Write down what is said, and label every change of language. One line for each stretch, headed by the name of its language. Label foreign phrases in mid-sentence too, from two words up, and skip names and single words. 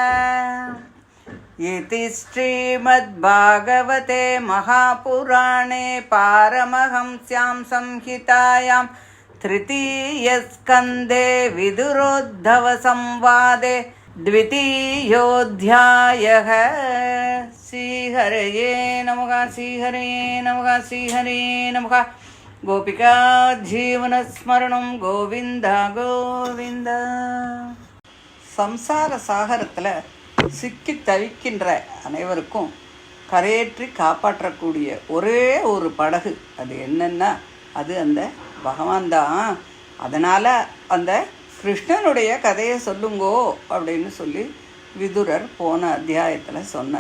Sanskrit: इति श्रीमद्भागवते महापुराणे पारमहंस्यां संहितायां तृतीयस्कन्धे विदुरोद्धवसंवादे द्वितीयोऽध्यायः। श्रीहरये नमः श्रीहरये नमः श्रीहरये नमः। गोपिका जीवनस्मरणं गोविन्द गोविन्द.
Tamil: சம்சார சாகரத்தில் சிக்கி தவிக்கின்ற அனைவருக்கும் கரையேற்றி காப்பாற்றக்கூடிய ஒரே ஒரு படகு அது என்னன்னா அது அந்த பகவான் தான். அதனால் அந்த கிருஷ்ணனுடைய கதையை சொல்லுங்கோ அப்படின்னு சொல்லி விதுரர் போன அத்தியாயத்தில் சொன்னார்.